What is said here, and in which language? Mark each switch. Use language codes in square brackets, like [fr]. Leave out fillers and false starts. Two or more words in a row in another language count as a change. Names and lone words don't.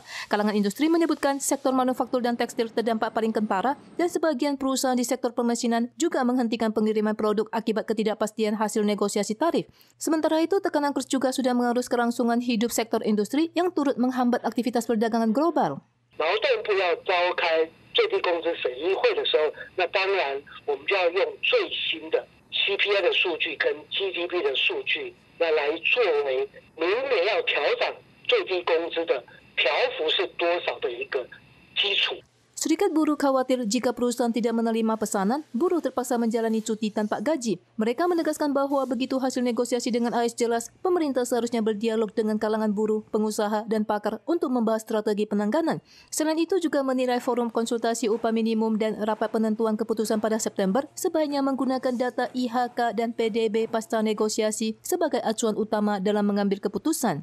[id] Kalangan industri menyebutkan sektor manufaktur dan tekstil terdampak paling kentara dan sebagian perusahaan di sektor pemesinan juga menghentikan pengiriman produk akibat ketidakpastian hasil negosiasi tarif. Sementara itu, tekanan kurs juga sudah mengarus kelangsungan hidup sektor industri yang turut menghambat aktivitas perdagangan global. [zh] 最低工资审议会的时候，那当然我们就要用最新的 CPI 的数据跟 GDP 的数据，那来作为明年要调整最低工资的调幅是多少的一个基础。 [id] Serikat buruh khawatir jika perusahaan tidak menerima pesanan, buruh terpaksa menjalani cuti tanpa gaji. Mereka menegaskan bahwa begitu hasil negosiasi dengan AS jelas, pemerintah seharusnya berdialog dengan kalangan buruh, pengusaha, dan pakar untuk membahas strategi penanganan. Selain itu juga menilai forum konsultasi upah minimum dan rapat penentuan keputusan pada September sebaiknya menggunakan data IHK dan PDB pasca negosiasi sebagai acuan utama dalam mengambil keputusan.